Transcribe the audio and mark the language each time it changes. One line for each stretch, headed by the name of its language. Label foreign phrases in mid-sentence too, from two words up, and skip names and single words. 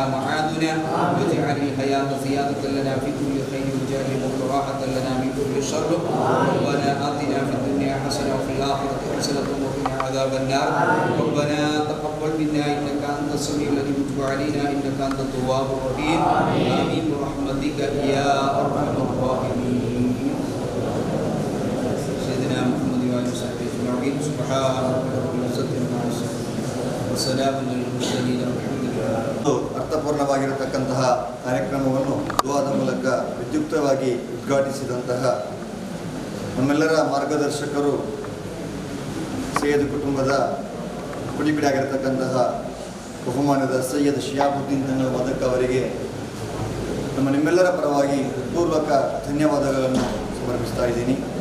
Arabic: معادنا واجعل الحياة زيادة لنا في كل خير واجعل الموت راحة لنا من كل شر ربنا آتنا في الدنيا حسنة وفي الآخرة حسنة وقنا عذاب النار ربنا تقبل منا إنك أنت السميع العليم وتب علينا إنك أنت التواب الرحيم آمين برحمتك يا أرحم الراحمين سيدنا محمد وآله وصحبه أجمعين سبحان ربك رب العزة عما يصفون وسلام على المرسلين والحمد لله.
Kannada: ಅರ್ಥಪೂರ್ಣವಾಗಿರತಕ್ಕಂತಹ ಕಾರ್ಯಕ್ರಮವನ್ನು ದುಆದ ಮೂಲಕ ವಿದ್ಯುಕ್ತವಾಗಿ ಉದ್ಘಾಟಿಸಿದಂತಹ ನಮ್ಮೆಲ್ಲರ ಮಾರ್ಗದರ್ಶಕರು ಸೈಯದ್ ಕುಟುಂಬದ ಕುಡಿಬಿಡಾಗಿರತಕ್ಕಂತಹ ಬಹುಮಾನದ ಸೈಯದ್ ಶಿಯಾಬುದ್ದೀನ್ ತಂಗಳ ಮದಕ್ ಅವರಿಗೆ ನಮ್ಮ ನಿಮ್ಮೆಲ್ಲರ ಪರವಾಗಿ ಪೂರ್ವಕ ಧನ್ಯವಾದಗಳನ್ನು ಸಮರ್ಪಿಸ್ತಾ ಇದ್ದೀನಿ.